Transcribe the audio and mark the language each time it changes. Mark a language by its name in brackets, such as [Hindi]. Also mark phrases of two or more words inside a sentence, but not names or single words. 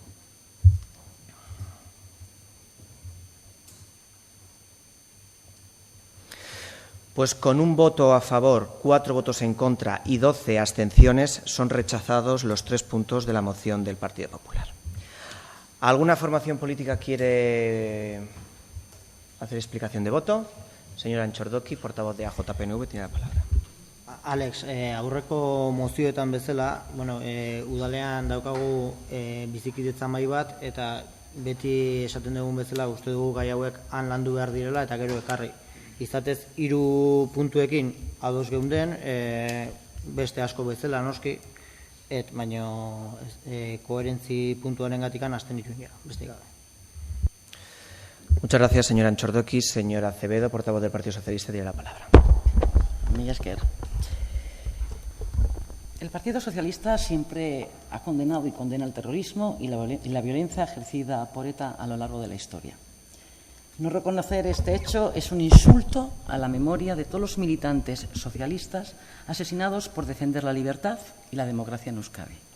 [Spanish] Pues con un voto a favor, 4 votos en contra y 12 abstenciones son rechazados los 3 puntos de la moción del Partido Popular. ¿Alguna formación política quiere hacer explicación de voto? Señora Antxordoki, portavoz de AJPNV, tiene la palabra. [Basque] Alex, aurreko mozioetan bezala, udalean daukagu bizikidetza mahai bat, eta beti esaten dugun bezala uste dugu gai hauek han landu behar direla eta gero ekarri. Izatez, 3 puntuekin ados geunden, beste asko bezala noski, baina koherentzi puntuaren gatikan hasten dituen gara, beste gabe. [Spanish] Muchas gracias, señora Antxordoki. Señora Acevedo, portavoz del Partido Socialista, tiene la palabra. [Basque] Mila esker. [Spanish] El Partido Socialista siempre ha condenado y condena el terrorismo y la violencia ejercida por ETA a lo largo de la historia. No reconocer este hecho es un insulto a la memoria de todos los militantes socialistas asesinados por defender la libertad y la democracia en Euskadi.